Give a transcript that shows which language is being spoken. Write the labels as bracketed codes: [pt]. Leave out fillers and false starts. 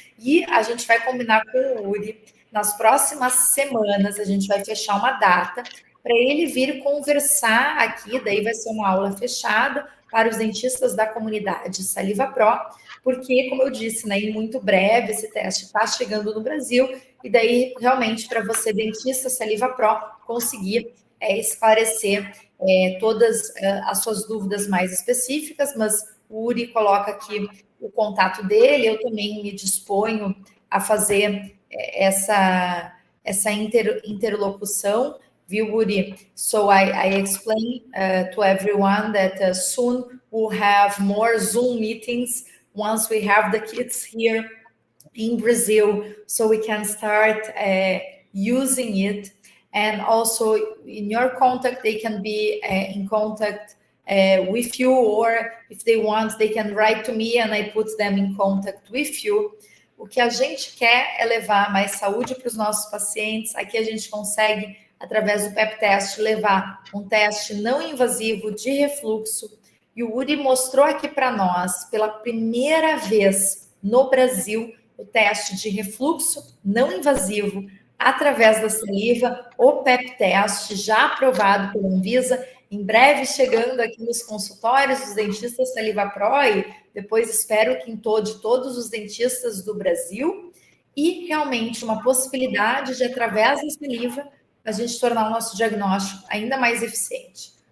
[pt] E a gente vai combinar com o Uri. Nas próximas semanas, a gente vai fechar uma data para ele vir conversar aqui, daí vai ser uma aula fechada para os dentistas da comunidade Saliva Pro, porque, como eu disse, né, em muito breve esse teste está chegando no Brasil, e daí, realmente, para você, dentista Saliva Pro, conseguir esclarecer todas as suas dúvidas mais específicas, mas o Uri coloca aqui o contato dele, eu também me disponho a fazer essa interlocução, viu, Uri? [en] So I explain to everyone that soon we'll have more Zoom meetings once we have the kits here in Brazil, so we can start using it. And also in your contact, they can be in contact with you, or if they want, they can write to me and I put them in contact with you. [pt] O que a gente quer é levar mais saúde para os nossos pacientes. Aqui a gente consegue, através do PEP teste, levar um teste não invasivo de refluxo. E o Uri mostrou aqui para nós, pela primeira vez no Brasil, o teste de refluxo não invasivo através da saliva, o PEP teste já aprovado pela Anvisa, em breve chegando aqui nos consultórios dos dentistas Saliva Pro, e depois espero que em todos os dentistas do Brasil, e realmente uma possibilidade de, através da saliva, a gente tornar o nosso diagnóstico ainda mais eficiente.